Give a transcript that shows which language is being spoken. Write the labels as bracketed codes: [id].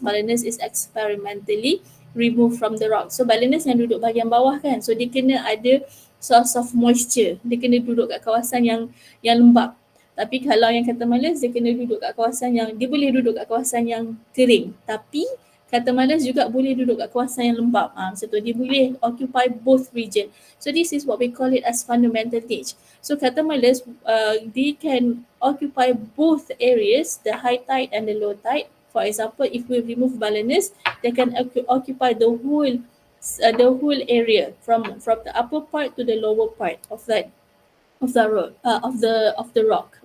[en] Balanus is experimentally removed from the rock. [ms] So balanus yang duduk bahagian bawah kan, so dia kena ada [en] source of moisture. [ms] Dia kena duduk kat kawasan yang lembap. Tapi kalau yang kata malas, dia kena duduk kat kawasan yang, dia boleh duduk kat kawasan yang kering. Tapi kata malas juga boleh duduk kat kawasan yang lembap. Macam tu, dia boleh [en] occupy both region. So this is what we call it as fundamental niche. So kata malas, they can occupy both areas, the high tide and the low tide. For example, if we remove balanus, they can occupy the whole area from the upper part to the lower part of the road of the rock.